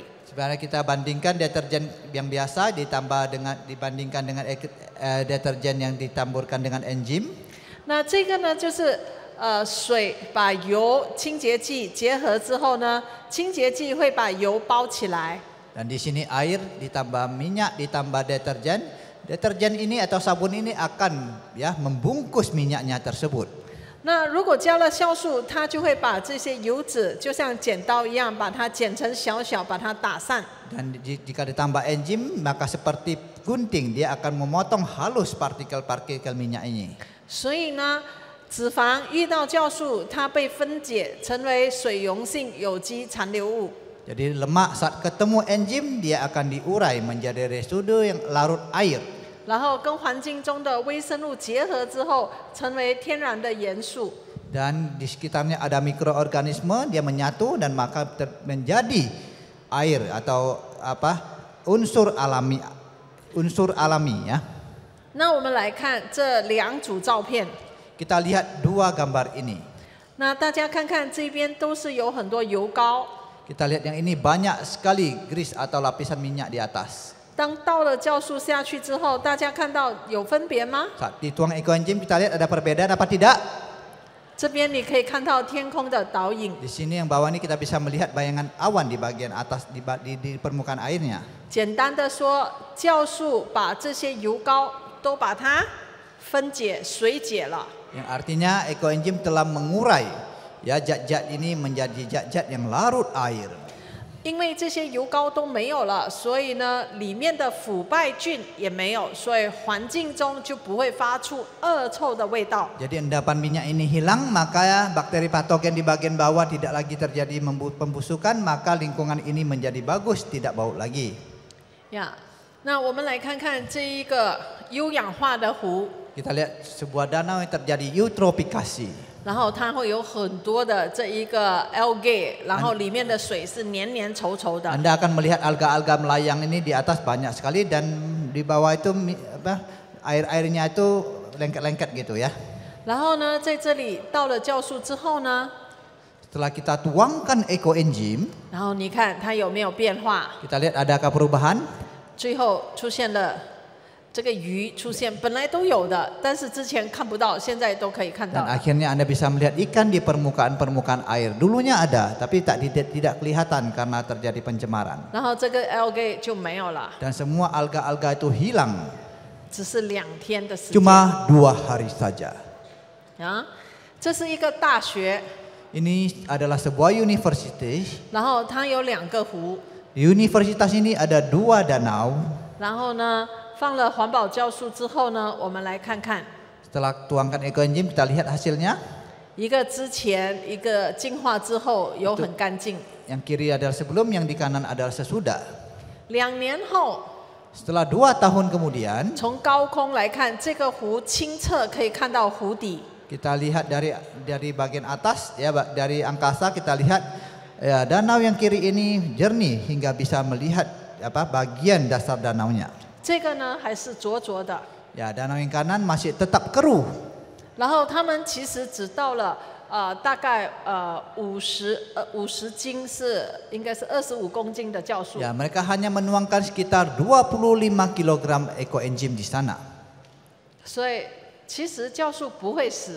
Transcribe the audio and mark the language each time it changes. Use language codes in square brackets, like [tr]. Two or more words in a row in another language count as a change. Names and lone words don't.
[id] Sebenarnya kita bandingkan deterjen yang biasa dibandingkan dengan deterjen yang ditamburkan dengan enzim. [zh] 那这个呢，就是水把油清洁剂结合之后呢，清洁剂会把油包起来。 [id] Dan di sini air ditambah minyak ditambah deterjen. Deterjen ini atau sabun ini akan membungkus minyaknya tersebut. [zh] 那如果加了酵素，它就会把这些油脂就像剪刀一样，把它剪成小小，把它打散。 [id] Dan jika ditambah enzim, maka seperti gunting dia akan memotong halus partikel-partikel minyak ini. [zh] 所以呢，脂肪遇到酵素，它被分解成为水溶性有机残留物。 [id] Jadi lemak saat ketemu enzim dia akan diurai menjadi residu yang larut air. [zh] 然后跟环境中的微生物结合之后，成为天然的盐素。 [id] Dan di sekitarnya ada mikroorganisme, dia menyatu dan maka menjadi air atau unsur alami ya. [zh] 那我们来看这2组照片。 [id] Kita lihat 2 gambar ini. [zh] 那大家看看这边都是有很多油膏。 [id] Kita lihat yang ini banyak sekali grease atau lapisan minyak di atas. [zh] 当倒了酵素下去之后，大家看到有分别吗？ [id] Saat dituang ekoenzim kita lihat ada perbedaan apa tidak? [zh] 这边你可以看到天空的倒影。 [id] Di sini yang bawah ini kita bisa melihat bayangan awan di bagian atas di permukaan airnya. [zh] 简单的说，酵素把这些油膏都把它分解、水解了。 [id] Yang artinya ekoenzim telah mengurai zat-zat ini menjadi zat-zat yang larut air. [zh] 因为这些油膏都没有了，所以呢，里面的腐败菌也没有，所以环境中就不会发出恶臭的味道。 [id] Jadi endapan minyak ini hilang, maka bakteri patogen di bagian bawah tidak lagi terjadi pembusukan, maka lingkungan ini menjadi bagus, tidak bau lagi. [zh] 呀，那我们来看看这一个优氧化的湖， [id] Kita lihat sebuah danau yang terjadi eutrofikasi. [zh] 然后它会有很多的这一个 algae， 然后里面的水是黏黏稠稠的。 [id] Anda akan melihat alga-alga melayang ini di atas banyak sekali dan di bawah itu air-airnya itu lengket-lengket gitu ya. [zh] 然后呢，在这里倒了酵素之后呢， [id] Setelah kita tuangkan ekoenzim, [zh] 然后你看它有没有变化？ [id] kita lihat adakah perubahan? [zh] 最后出现了这个鱼出现，本来都有的，但是之前看不到，现在都可以看到 [id] Dan。akhirnya Anda bisa melihat ikan di permukaan air. Dulunya ada, tapi tidak kelihatan karena terjadi pencemaran. [zh] 然后这个 algae 就没有了， [id] Dan semua alga-alga itu hilang. [zh] 只是2天的时间。 [id] Cuma 2 hari saja. [zh] 啊， 这是一个大学， [id] Ini adalah sebuah universitas. [zh] 然后它有2个湖， [id] Di universitas ini ada 2 danau. [zh] 然后呢放了环保酵素之后呢，我们来看看， [id] Setelah tuangkan ekoenzim kita lihat hasilnya. [zh] 一个之前，一个净化之后有很干净。 [id] Yang kiri adalah sebelum, yang di kanan adalah sesudah. [zh] 2 年后， [id] Setelah 2 tahun kemudian, [zh] 从高空来看，这个湖清澈，可以看到湖底。 [id] kita lihat dari bagian atas ya, dari angkasa kita lihat ya, danau yang kiri ini jernih hingga bisa melihat bagian dasar danaunya. [zh] 这个呢还是浊浊的。 [id] Ya, danau yang kanan masih tetap keruh. [zh] 然后他们其实只到了大概50斤，应该是25公斤的酵素。 [id] Ya, mereka hanya menuangkan sekitar 25 kg ekoenzim di sana. [zh] 所以其实酵素不会死，